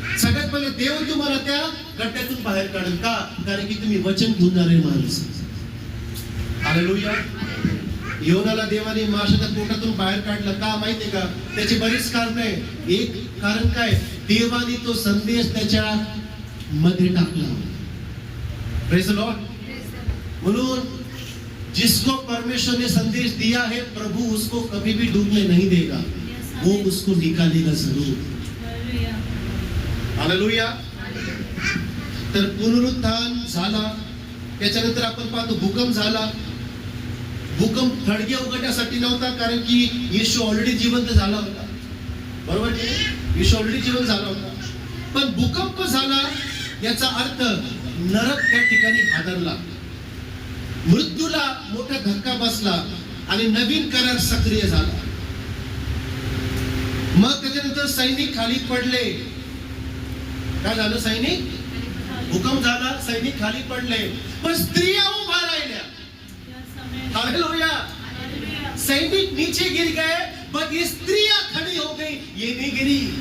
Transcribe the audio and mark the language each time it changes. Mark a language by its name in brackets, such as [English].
[Marathi] सगळ्यात पहिले देव तुम्हाला त्या गड्ड्यातून बाहेर काढेल. का? कारण की तुम्ही वचन घेणारे माणूस. हालेलुया. योनाला देवाने माशाच्या पोटातून बाहेर काढलं. का माहितीये का? त्याची बरीच कारण आहे. एक कारण काय? देवाने तो संदेश त्याच्या मध्ये टाकला. [English] Praise the lord. [Marathi] म्हणून [Hindi] जिसको परमेश्वर ने संदेश दिया है, प्रभु उसको कभी भी डूबने नहीं देगा. वो उसको निकालेगा जरूर. [Marathi] हालेलुया. तर पुनरुत्थान झाला. त्याच्यानंतर आपण पाहतो भूकंप झाला. भूकंप थडगे उघडण्यासाठी नव्हता, कारण की येशू ऑलरेडी जिवंत झाला होता. बरोबर की नाही? येशू ऑलरेडी जिवंत झाला होता. पण भूकंप झाला याचा अर्थ नरक त्या ठिकाणी हादरला. मृत्यूला मोठा धक्का बसला आणि नवीन करार सक्रिय झाला. मग त्याच्यानंतर सैनिक खाली पडले. काय झालं? सैनिक, भूकंप झाला, सैनिक खाली पडले, पण स्त्रिया उभा राहिल्या. हालेलुया. [Hindi] सैनिक नीचे गिर गए, बट ये स्त्रियां खड़ी हो गई, ये नहीं गिरी.